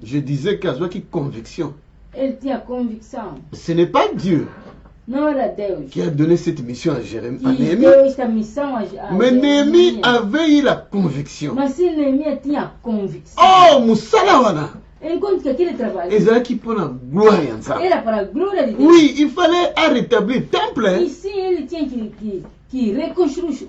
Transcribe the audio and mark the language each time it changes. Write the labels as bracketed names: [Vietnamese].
[French] Je disais que a conviction. [Portuguese] Ele tinha convicção. [French] Ce n'est pas Dieu [Portuguese] não era Deus [French] qui a donné cette mission à Néhémie. [Portuguese] Deu esta missão a [French] mais Néhémie avait eu la conviction. [Portuguese] Mas se Néhémie tinha convicção. [Lingala] Oh, musala wana. [Portuguese] Enquanto que aquele trabalho era para a glória de Deus. [French] Oui, il fallait rétablir le temple. [Portuguese] E sim, ele tinha que reconstruir